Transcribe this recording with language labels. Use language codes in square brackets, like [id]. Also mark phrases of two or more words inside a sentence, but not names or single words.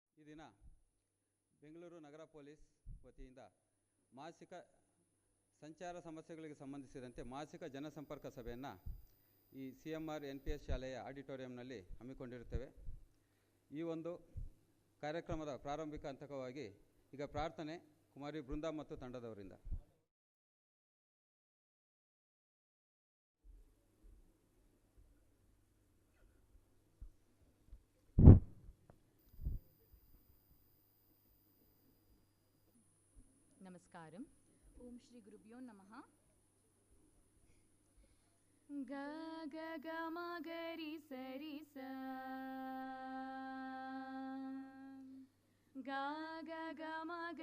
[kn] ದಿನ ಬೆಂಗಳೂರು ನಗರ ಪೊಲೀಸ್ ವತಿಯಿಂದ ಮಾಸಿಕ ಸಂಚಾರ ಸಮಸ್ಯೆಗಳಿಗೆ ಸಂಬಂಧಿಸಿದಂತೆ ಮಾಸಿಕ ಜನಸಂಪರ್ಕ ಸಭೆಯನ್ನು ಈ CMR NPS ಶಾಲೆಯ ಆಡಿಟೋರಿಯಂನಲ್ಲಿ ಹಮ್ಮಿಕೊಂಡಿರುತ್ತೇವೆ. ಈ ಒಂದು ಕಾರ್ಯಕ್ರಮದ ಪ್ರಾರಂಭಿಕ ಹಂತಕವಾಗಿ ಈಗ ಪ್ರಾರ್ಥನೆ ಕುಮಾರಿ ಬೃಂದಾ ಮತ್ತು ತಂಡದವರಿಂದ. [te] నమస్కారం. [sa] ఓం శ్రీ గురుభ్యో నమః. గ గ గ మ గ రి స రి స గ గ గ మ గ